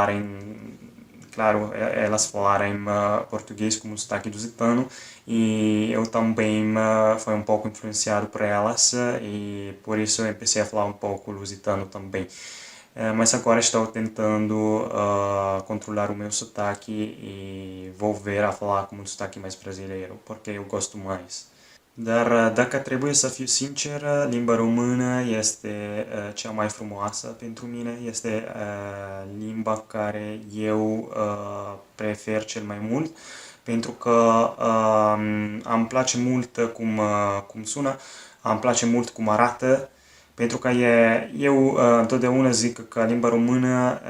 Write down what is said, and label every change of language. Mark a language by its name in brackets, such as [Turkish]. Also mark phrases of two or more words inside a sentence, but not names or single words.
[Portuguese] falarem português como sotaque lusitano e eu também fui um pouco influenciado por elas e por isso eu comecei a falar um pouco lusitano também. Mas agora estou tentando controlar o meu sotaque e volver a falar como um sotaque mais brasileiro, porque eu gosto mais. [Romanian] Dar dacă trebuie să fiu sincer, limba română este cea mai frumoasă pentru mine, este limba care eu prefer cel mai mult, pentru că îmi place mult cum sună, îmi place mult cum arată, pentru că eu întotdeauna zic că limba română